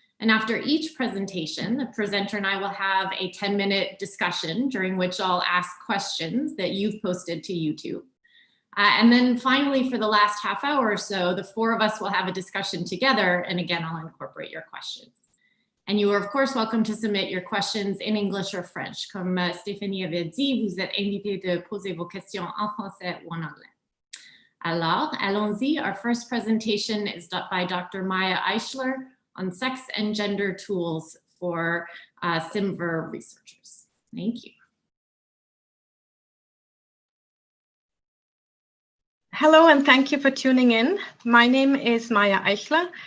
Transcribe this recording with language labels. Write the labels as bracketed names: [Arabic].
[English] And after each presentation, the presenter and I will have a 10-minute discussion during which I'll ask questions that you've posted to YouTube. And then finally, for the last half hour or so, the 4 of us will have a discussion together. And again, I'll incorporate your questions. And you are, of course, welcome to submit your questions in English or French. [French] Comme Stéphanie avait dit, vous êtes invité de poser vos questions en français ou en anglais. Alors, allons-y. [English] Our first presentation is by Dr. Maya Eichler on sex and gender tools for CIMVHR researchers. Thank you. Hello, and thank you for tuning in. My name is Maya Eichler.